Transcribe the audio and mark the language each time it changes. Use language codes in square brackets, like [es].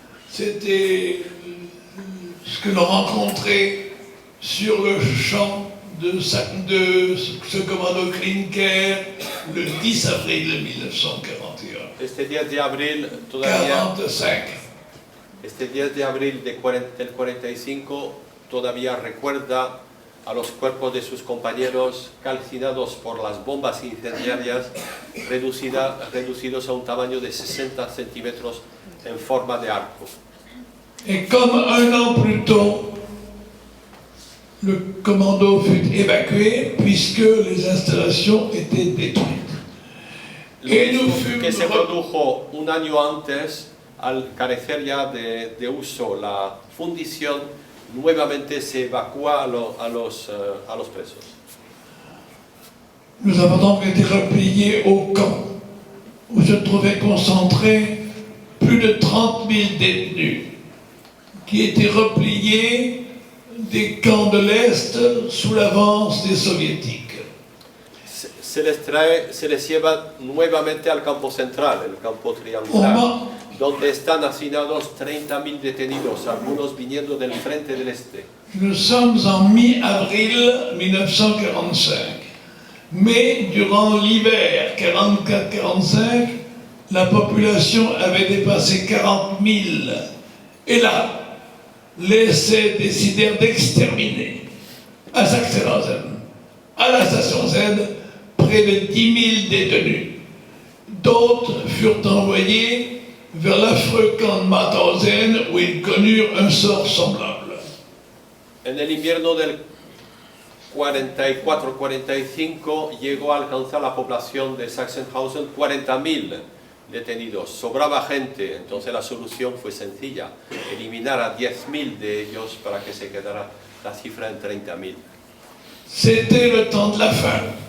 [fr] C'était ce que l'on rencontrait sur le champ de ce commando Klinker le 10 avril 1941. [es] Este 10 de abril todavía... 45. Este 10 de abril del 45 todavía recuerda a los cuerpos de sus compañeros calcinados por las bombas incendiarias, reducidos a un tamaño de 60 centímetros en forma de arco. [fr] Et comme un an plus tôt, le commando fut évacué puisque les installations étaient détruites. Et nous fûmes [es] Que se produjo un año antes, al carecer ya de uso la fundición, nuevamente se evacúa a los presos. [fr] Nous avons donc été repliés au camp où se trouvaient concentrés plus de 30 000 détenus qui étaient repliés des camps de l'Est sous l'avance des soviétiques. [es] Se les lleva nuevamente al campo central, el campo triangular, donde están hacinados 30.000 detenidos, algunos viniendo del frente del este. [fr] Nous sommes en mi-avril 1945, mais durant l'hiver 44-45, la population avait dépassé 40 000. Et là, les essais décidèrent d'exterminer à Sachsenhausen, à la station Z, près de 10 000 détenus. D'autres furent envoyés vers l'affreux camp de Mauthausen où ils connurent un sort semblable. [es] En el invierno del 44-45 llegó a alcanzar la población de Sachsenhausen 40.000 detenidos. Sobraba gente, entonces la solución fue sencilla, eliminar a 10.000 de ellos para que se quedara la cifra en 30.000. [fr] C'était le temps de la fin.